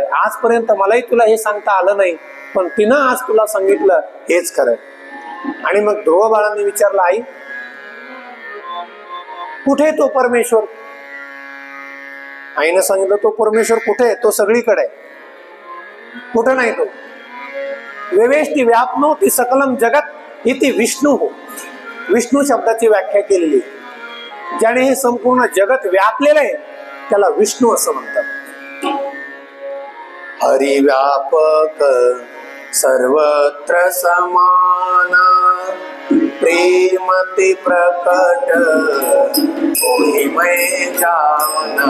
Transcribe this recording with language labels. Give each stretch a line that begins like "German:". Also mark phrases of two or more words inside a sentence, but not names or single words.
Marathi: आजपर्यंत मलाही तुला हे सांगता आलं नाही, पण तिनं आज तुला सांगितलं हेच खरंय. आणि मग ध्रुव बाळांनी विचारलं, आई कुठे तो परमेश्वर? आईनं सांगितलं, तो परमेश्वर कुठे? तो सगळीकडे. कुठं नाही तो?
Sanskrit: वेवेष्टि व्याप्नोति सकलम जगत इति विष्णू.
Marathi: विष्णू शब्दाची व्याख्या केलेली. ज्याने हे संपूर्ण जगत व्यापलेलं आहे त्याला विष्णू असं म्हणतात.
Awadhi: हरि व्यापक सर्वत्र समाना, प्रेमति प्रकट होई मैं जाना.